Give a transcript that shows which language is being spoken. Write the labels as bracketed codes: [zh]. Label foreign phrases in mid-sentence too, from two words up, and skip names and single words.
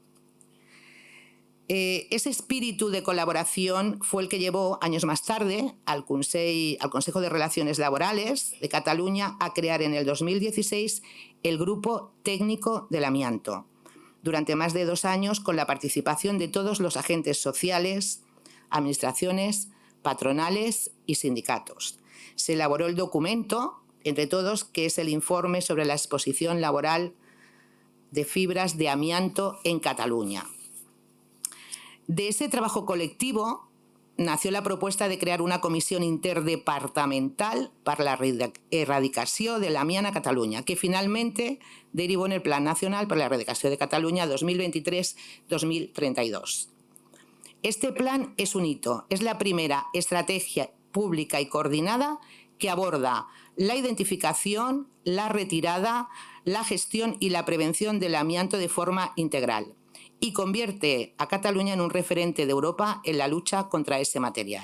[es] Ese espíritu de colaboración fue el que llevó años más tarde al Consejo de Relaciones Laborales de Cataluña a crear en el 2016 el Grupo Técnico del Amianto, durante más de 2 años con la participación de todos los agentes sociales, administraciones, patronales y sindicatos. Se elaboró el documento, entre todos, que es el informe sobre la exposición laboral de fibras de amianto en Cataluña. De ese trabajo colectivo nació la propuesta de crear una [ca] comissió interdepartamental per la erradicació de l'amiant a Catalunya, [es] que finalmente derivó en el Plan Nacional per la Erradicació de Catalunya 2023-2032. Este plan es un hito, es la primera estrategia pública y coordinada que aborda la identificación, la retirada, la gestión y la prevención del amianto de forma integral y convierte a Cataluña en un referente de Europa en la lucha contra ese material.